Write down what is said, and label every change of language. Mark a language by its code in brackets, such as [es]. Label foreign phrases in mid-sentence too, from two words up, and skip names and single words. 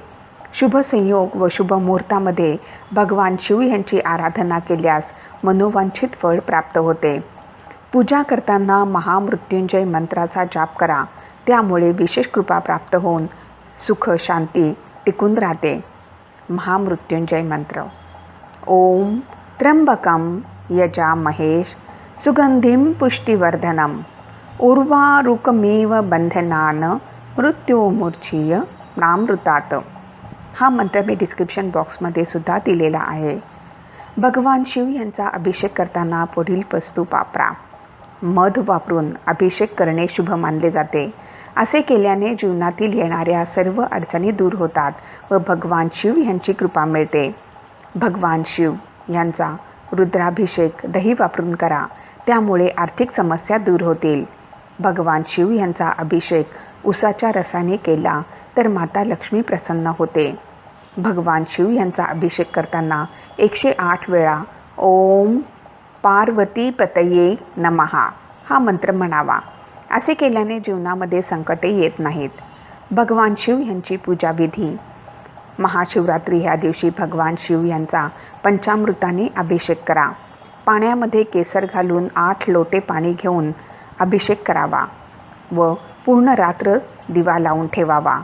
[mr] शुभ संयोग व शुभ मुहूर्तामध्ये भगवान शिव यांची आराधना केल्यास मनोवांछित फळ प्राप्त होते. पूजा करताना महामृत्युंजय मंत्राचा जाप करा. त्यामुळे विशेष कृपा प्राप्त होऊन सुख शांती टिकून राहते. महामृत्युंजय मंत्र. [sa] ओम त्र्यंबकं यजामहे सुगंधिं पुष्टिवर्धनम् उर्वारुकमेव बंधनान् मृत्योर्मुक्षीय मामृतात्. [mr] हा मंत्र मी [en] description boxमध्ये [mr] सुद्धा दिलेला आहे. भगवान शिव यांचा अभिषेक करताना पुढील वस्तू वापरा. मध वापरून अभिषेक करणे शुभ मानले जाते. असे केल्याने जीवनातील येणाऱ्या सर्व अडचणी दूर होतात व भगवान शिव यांची कृपा मिळते. भगवान शिव यांचा रुद्राभिषेक दही वापरून करा. त्यामुळे आर्थिक समस्या दूर होतील. भगवान शिव यांचा अभिषेक उसाच्या रसाने केला तर माता लक्ष्मी प्रसन्न होते. भगवान शिव यांचा अभिषेक करताना 108 वेळा [sa] ओम पार्वती पतये नमहा [mr] हा मंत्र म्हणावा. असे केल्याने जीवनामध्ये संकटे येत नाहीत. भगवान शिव यांची पूजाविधी. महाशिवरात्री ह्या दिवशी भगवान शिव यांचा पंचामृताने अभिषेक करा. पाण्यामध्ये केसर घालून 8 लोटे पाणी घेऊन अभिषेक करावा व पूर्ण रात्र दिवा लावून ठेवावा.